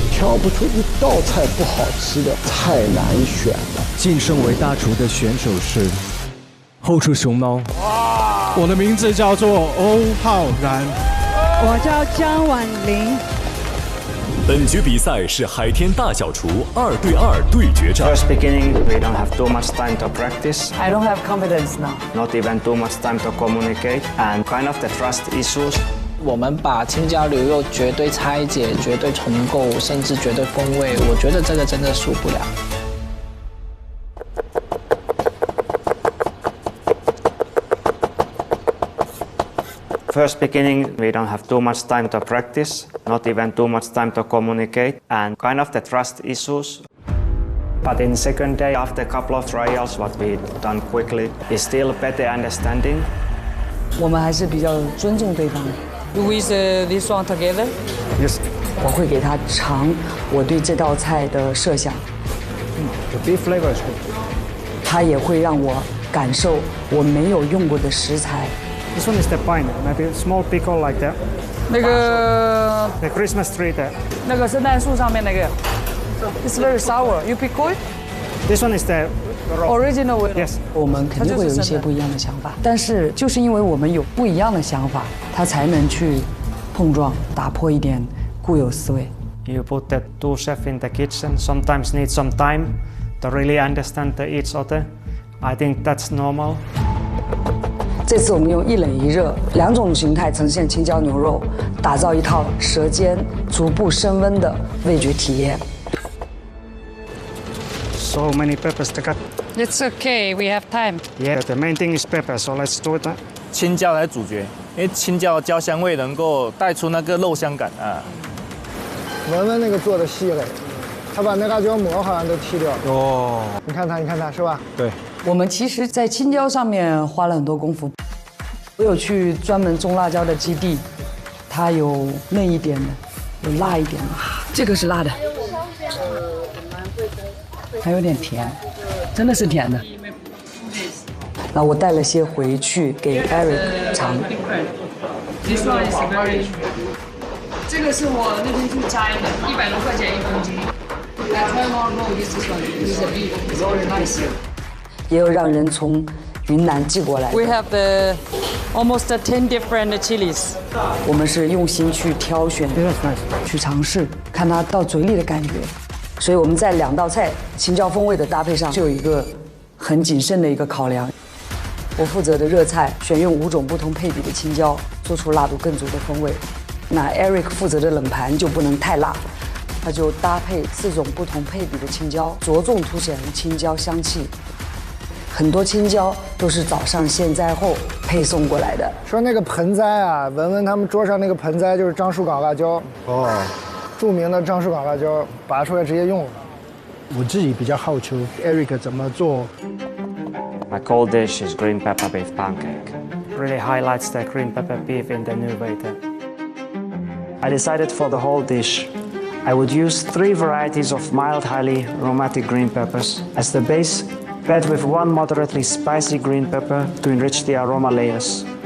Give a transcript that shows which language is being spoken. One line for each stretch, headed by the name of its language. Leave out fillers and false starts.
Chinese: 挑不出一道菜不好吃的，太难选了。晋升为大厨的选手是后厨熊猫。我的名字叫做欧浩然，我叫江婉玲。本局比赛是海天大小厨2对2对决战。
English: First beginning, we don't have too much time to practice. I don't have confidence now. Not even too much time to communicate, and kind of the trust issues.
Chinese: 我们把青椒牛肉绝对拆解、绝对重构，甚至绝对风味，我觉得这个真的输不了。
English: First beginning, we don't have too much time to practice, not even too much time to communicate, and kind of the trust issues. But in second day, after a couple of trials, what we done quickly is still better understanding.
Chinese: 我们还是比较尊重对方。
English: Do we say this one together? Yes.
Chinese: 我会给他尝我对这道菜的设想。
English: The beef flavor is good.
Chinese: 他也会让我感受我没有用过的食材。
English: This one is the pine, maybe a small pickle like that.
Chinese: 那个
English: The Christmas tree there.
Chinese: 那个圣诞树上面那个 ，
English: It's very sour. You pickle it? This one is the Original way. Yes.
Chinese: 我们肯定会有一些不一样的想法，但是就是因为我们有不一样的想法，他才能去碰撞，打破一点固有思维。
English: You put the two chefs in the kitchen, sometimes need some time to really understand each other. I think that's normal.
Chinese: 这次我们用一冷一热2种形态呈现青椒牛肉，打造一套舌尖逐步升温的味觉体验。
English: So many peppers to cut. It's okay. We have time. Yeah, the main thing is pepper, so let's do it.
Chinese: 青椒才是主角，因为青椒的焦香味能够带出那个肉香感啊。文文那个做的细嘞，他把那辣椒膜好像都剔掉了。哦，你看他是吧？对，我们其实，在青椒上面花了很多功夫。我有去专门种辣椒的基地，它有嫩一点的，有辣一点的。这个是辣的，还有点甜，真的是甜的。那我带了些回去给 Eric 尝。
English: This one is very.
Chinese: 这个是我那天去摘的，100多块钱1公斤。
English: I try more roll this one. This is a beef. It's very nice.
Chinese: 也有让人从云南寄过来的。
English: We have the almost 10 different chilies.
Chinese: 我们是用心去挑选，去尝试，看它到嘴里的感觉。所以我们在2道菜青椒风味的搭配上，就有一个很谨慎的一个考量。我负责的热菜选用5种不同配比的青椒，做出辣度更足的风味。那 Eric 负责的冷盘就不能太辣，他就搭配4种不同配比的青椒，着重凸显青椒香气。很多青椒都是早上现摘后配送过来的。说那个盆栽啊，文文他们桌上那个盆栽就是樟树港辣椒哦，著名的樟树港辣椒，拔出来直接用了。我自己比较好奇 Eric 怎么做。
English: My cold dish is green pepper beef pancake. Really highlights the green pepper beef in the new way there. I decided for the whole dish, I would use 3 varieties of mild, highly aromatic green peppers as the base, paired with 1 moderately spicy green pepper to enrich the aroma layers.